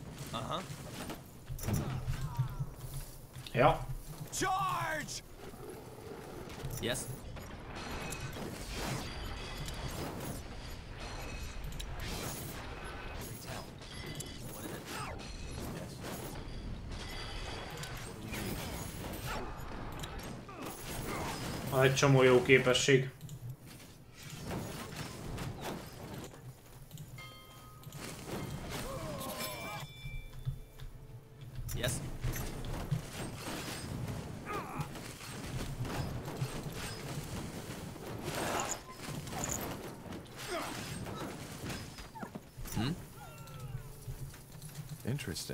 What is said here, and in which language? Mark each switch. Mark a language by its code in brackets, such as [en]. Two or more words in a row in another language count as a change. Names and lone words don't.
[en] Uh-huh. [hu] Ja. [en] Charge! Yes. [hu] Van egy csomó jó képesség. [en] Yes. Interesting.